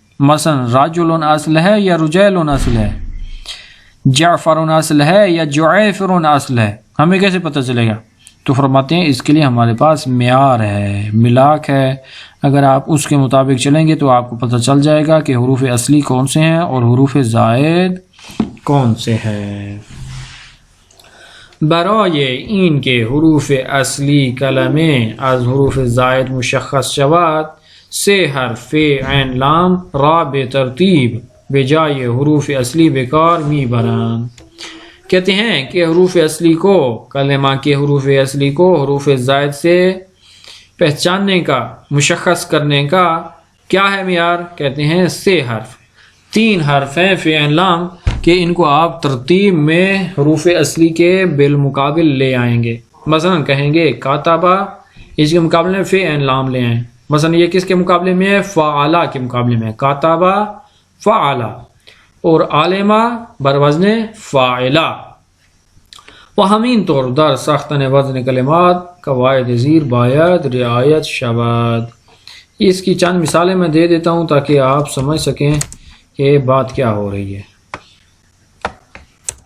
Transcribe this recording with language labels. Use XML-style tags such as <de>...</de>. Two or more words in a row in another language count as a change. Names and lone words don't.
<ur>مثلا راجل اصل ہے یا رجیل اصل ہے، جعفر اصل ہے یا جعفر اصل ہے، ہمیں کیسے پتہ چلے گا؟ تو فرماتے ہیں اس کے لیے ہمارے پاس معیار ہے، ملاک ہے، اگر آپ اس کے مطابق چلیں گے تو آپ کو پتہ چل جائے گا کہ حروف اصلی کون سے ہیں اور حروف زائد کون سے ہیں۔</ur> <fa>برای این کے حروف اصلی کلمے از حروف زائد مشخص شود، 3 حرف عین لام را به ترتیب بجائے حروف اصلی بکار می برند۔</fa> <ur>کہتے ہیں کہ حروف اصلی کو، کلمہ کے حروف اصلی کو حروف زائد سے پہچاننے کا، مشخص کرنے کا کیا ہے معیار؟ کہتے ہیں 3 حرف، 3 حرف ہیں فی عین لام کہ ان کو آپ ترتیب میں حروف اصلی کے بالمقابل لے آئیں گے۔ مثلا کہیں گے کاتبہ، اس کے مقابلے میں فی عین لام لے آئیں، مثلا یہ کس کے مقابلے میں ہے؟ فعلا کے مقابلے میں، کاتبہ فعلا، اور عالمہ بروزن فاعلہ۔</ur> <fa>و همین طور در ساختن وزن کلمات قواعد زیر باید رعایت شود۔</fa> <ur>اس کی چند مثالیں میں دے دیتا ہوں تاکہ آپ سمجھ سکیں کہ بات کیا ہو رہی ہے۔</ur>